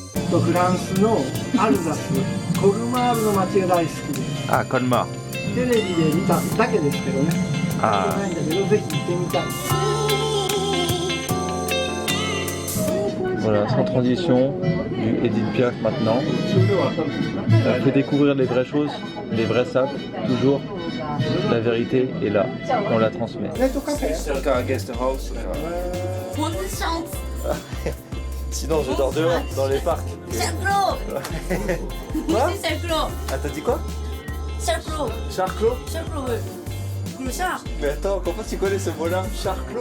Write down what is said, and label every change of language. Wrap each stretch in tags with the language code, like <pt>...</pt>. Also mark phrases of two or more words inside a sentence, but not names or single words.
<ja>とフランスのアルザスコルマールの街が大好きで</ja> <fr>Ah, Colmar.</fr> <ja>テレビで見ただけですけどね Ah. ないんだけどぜひ行ってみたい</ja> <fr>Voilà, sans transition, du Edith Piaf maintenant. Elle fait découvrir les vraies choses, les vrais sacs, toujours. La vérité est là, on la transmet.</fr> <ja>ネットカフェ</ja> <fr>Encore un</fr> <en>guest house.</en> <fr>Sinon, je dors dehors, dans les parcs. Charclos. Quoi C'est Charclos. Ah, t'as dit quoi Charclos. Charclos Charclos, oui. Clochard. Mais attends, comment tu connais ce mot-là Charclos</fr>